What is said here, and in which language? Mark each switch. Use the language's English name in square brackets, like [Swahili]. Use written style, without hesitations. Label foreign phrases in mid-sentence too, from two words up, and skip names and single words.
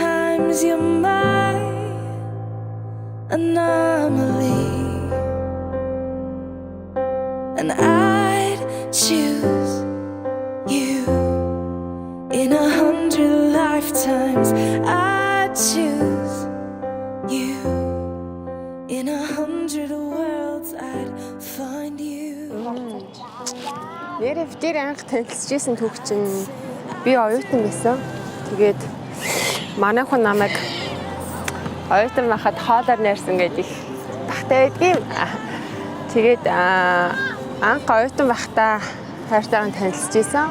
[English] Sometimes you're my anomaly, and I'd choose you in 100 lifetimes. I'd choose you in 100 worlds. I'd find you. [Mongolian] Нэрээ битэр анх танилцчихсэн түүх чинь би оюутан байсан. Тэгээд манай хүн намайг оюутан байхад хоолоор найрсан гэж их багтаа байдгийн. Тэгээд анх оюутан байхдаа хайртайгаа танилцчихсан.